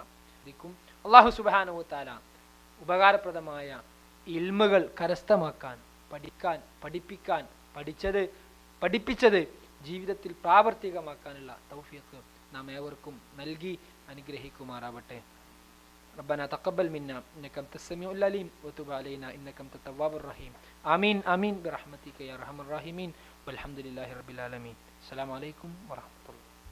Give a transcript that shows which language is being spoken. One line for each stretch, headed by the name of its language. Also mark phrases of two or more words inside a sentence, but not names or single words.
Malayalam: ശരിക്കും അല്ലാഹു
Arabic: سبحانه تعالى
Malayalam: ഉപകാരപ്രദമായ ഇൽമുകൾ കരസ്ഥമാക്കാൻ, പഠിക്കാൻ, പഠിപ്പിക്കാൻ, പഠിപ്പിച്ചത് ജീവിതത്തിൽ പ്രാവർത്തികമാക്കാനുള്ള തൗഫീഖ് നാം ഏവർക്കും നൽകി അനുഗ്രഹിക്കുമാറാവട്ടെ.
Arabic: ربنا تقبل منا إنك أنت السميع العليم وتب علينا إنك أنت التواب الرحيم. آمين آمين برحمتك يا أرحم الراحمين والحمد لله رب العالمين. السلام عليكم ورحمة الله.